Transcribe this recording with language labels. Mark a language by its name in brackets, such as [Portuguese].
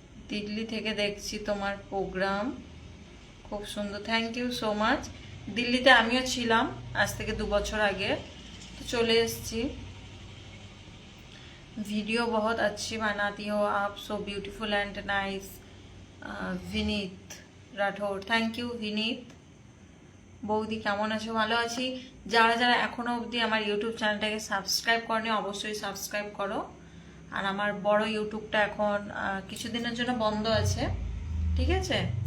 [Bangla] দিল্লি থেকে দেখছি তোমার প্রোগ্রাম, খুব সুন্দর, [English] Thank you so much. [Bangla] দিল্লিতে আমিও ছিলাম আজ থেকে 2 বছর আগে, তো চলে এসেছি। [Hindi] वीडियो बहुत अच्छी बनाती हो आप, [English] So beautiful and nice. [Hindi] Vineet Rathore, [English] Thank you Vineet. [Bangla] বৌদি কেমন আছো? ভালো আছি। যারা যারা এখনো অবধি আমার ইউটিউব চ্যানেলটাকে সাবস্ক্রাইব করনি অবশ্যই সাবস্ক্রাইব করো। আর আমার বড় ইউটিউবটা এখন কিছুদিনের জন্য বন্ধ আছে, ঠিক আছে?